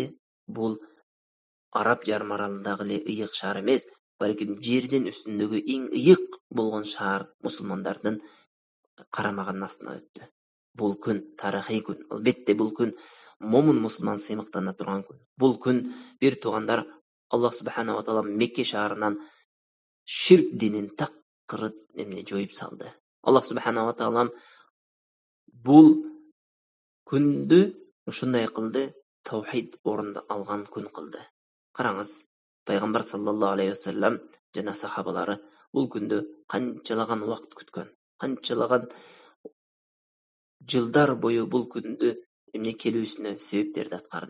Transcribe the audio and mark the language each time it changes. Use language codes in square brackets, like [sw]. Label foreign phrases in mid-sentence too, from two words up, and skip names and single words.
[ky] Бул Араб жарым аралындагы эле ыйык шаар эмес, балким жердин үстүндөгү эң ыйык болгон шаар мусулмандардын карамагынын астына өттү. Бул күн тарыхый күн. Албетте бул күн момун мусулман сыймыктана турган күн. Бул күн бир туугандар [ar] الله سبحانه وتعالى [ky] Мекке шаарынан ширк динин такыры эмне жоюп салды. [ar] الله سبحانه وتعالى [ky] бул күндү ушундай кылды, таухид орунду алган күн кылды. Караңыз, пайгамбар [ar] صلى الله عليه وسلم [ky] жана сахабалары бул күндү канчалаган убакыт күткөн, канчалаган жылдар бою бул күндү эмне келүүсүнө себептерди аткарды.